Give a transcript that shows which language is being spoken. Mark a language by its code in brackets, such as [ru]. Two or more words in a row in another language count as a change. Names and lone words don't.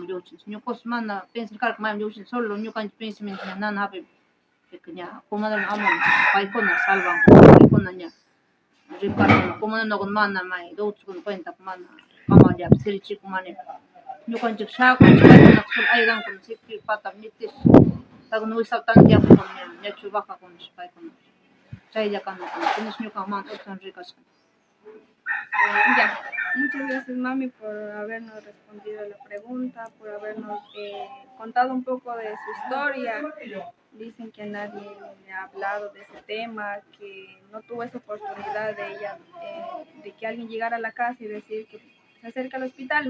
[qu] lluchinchik ñuqapish mana pensarkarka mayman lluchinchik solo ñuqanchik pensamiento ña nana hapipi ña comadre amun paykuna salvankuna paykuna ña riparkuna comunanakuna mana may doctorkuna cuentapi mana amallapi sirichikumanita ñuqanchik shakunchik paykunaka solo ayudankuna siki patapi nitish paykuna wishapi tantiakuna ñachu bajakunash paykuna chaylla kanakuna chaynash ñuqa mana utan rikashka. [es] Ya, muchas gracias mami por habernos respondido la pregunta, por habernos contado un poco de su historia. Dicen que nadie le ha hablado de ese tema, que no tuvo esa oportunidad de ella, de que alguien llegara a la casa y decir que se acerca al hospital.